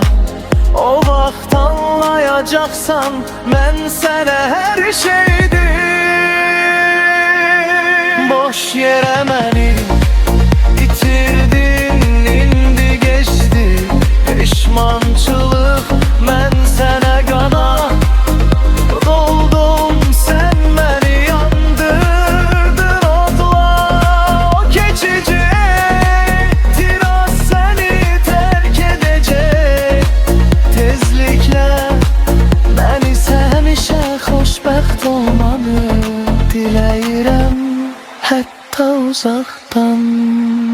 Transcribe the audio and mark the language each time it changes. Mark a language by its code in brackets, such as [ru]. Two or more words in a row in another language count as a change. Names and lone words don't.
[az] O vaxt anlayacaqsan mən sənə hər şeydim. Boş yerə məni bitirdin, indi geçti pişmançılıq. Mən sənə qana doldum, [tr] sen beni yandırdın [az] odla. [tr] O keçici tiraz seni terk edecek tezlikle. Ben ise [az] həmişə xoşbəxt olmanı diləyirəm, hətta uzaqdan.